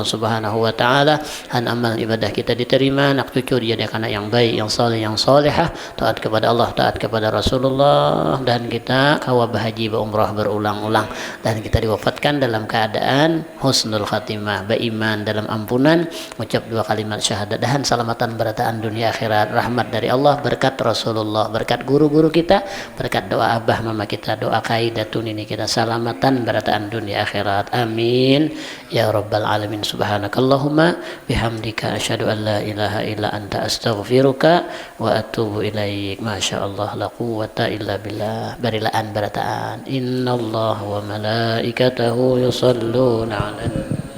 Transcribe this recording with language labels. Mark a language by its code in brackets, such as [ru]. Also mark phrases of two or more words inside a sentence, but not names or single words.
[ar] سبحانه وتعالى, [bjn] dan amal ibadah kita diterima, anak cucu dijadikan anak yang baik, yang saleh, yang salehah, taat kepada Allah, taat kepada Rasulullah, dan kita kawa bahaji umrah berulang-ulang, dan kita diwafatkan dalam keadaan [ar] حسن الخاتمة, [bjn] beriman dalam ampunan, ucap 2 kalimat syahadat, dan selamatan berataan dunia akhirat, rahmat dari Allah, berkat Rasulullah, berkat guru-guru kita, berkat doa abah mama kita, doa kaidatun ini kita selamatan berataan dunia akhirat. [ar] آمين يا رب العالمين. سبحانك اللهم وبحمدك أشهد أن لا إله إلا أنت أستغفرك وأتوب إليك. ما شاء الله لا قوة إلا بالله. [bjn] Barilaan berataan [ar] إن الله وملائكته يصلون على